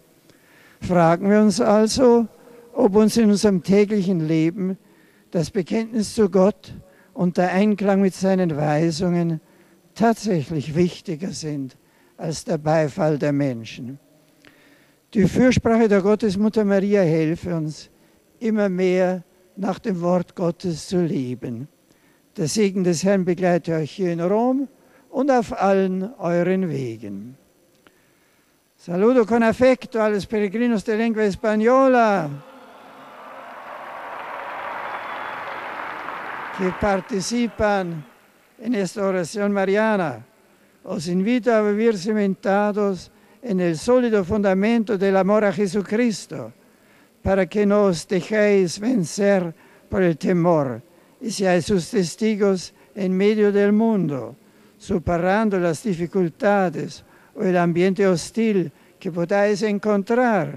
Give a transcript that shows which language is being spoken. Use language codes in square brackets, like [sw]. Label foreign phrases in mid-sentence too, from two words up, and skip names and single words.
[de] Fragen wir uns also, ob uns in unserem täglichen Leben das Bekenntnis zu Gott und der Einklang mit seinen Weisungen tatsächlich wichtiger sind als der Beifall der Menschen. Die Fürsprache der Gottesmutter Maria helfe uns, immer mehr nach dem Wort Gottes zu leben. Der Segen des Herrn begleite euch hier in Rom und auf allen euren Wegen. [es] Saludo con afecto a los peregrinos de lengua española que participan en esta oración mariana. Os invito a vivir cimentados en el sólido fundamento del amor a Jesucristo, para que no os dejéis vencer por el temor y seáis sus testigos en medio del mundo, superando las dificultades o el ambiente hostil que podáis encontrar.